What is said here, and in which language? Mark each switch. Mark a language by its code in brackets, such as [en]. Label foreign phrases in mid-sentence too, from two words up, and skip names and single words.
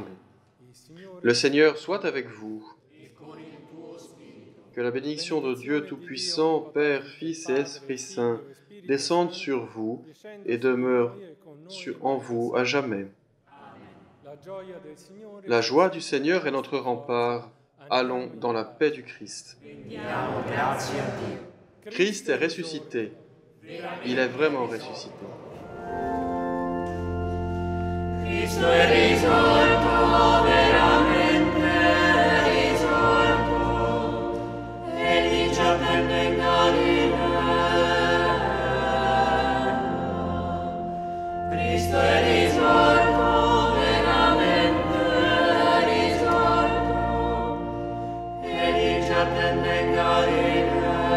[fr] Le Seigneur soit avec vous. Que la bénédiction de Dieu Tout-Puissant, Père, Fils et Esprit Saint, descende sur vous et demeure en vous à jamais. La joie du Seigneur est notre rempart. Allons dans la paix du Christ. Christ est ressuscité. Il est vraiment ressuscité. [it] Cristo è risorto, veramente è risorto, egli ci attende in Galilea. Cristo è risorto, veramente è risorto, egli ci attende in Galilea.